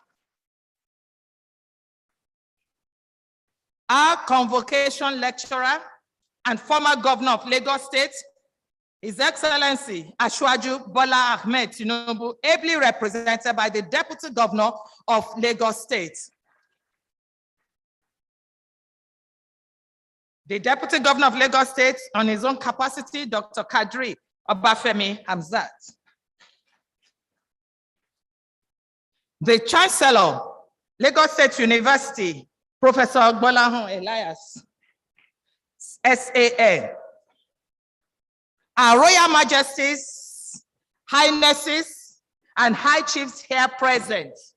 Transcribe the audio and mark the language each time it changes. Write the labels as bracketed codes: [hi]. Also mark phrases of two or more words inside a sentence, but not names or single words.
[en] Our convocation lecturer and former Governor of Lagos State, His Excellency Asiwaju Bola Ahmed Tinubu, ably represented by the Deputy Governor of Lagos State. The Deputy Governor of Lagos State, on his own capacity, Dr. Kadri Obafemi Hamzat. The Chancellor, Lagos State University, Professor Gbolahan Elias, SAN. Our Royal Majesties, Highnesses, and High Chiefs here present.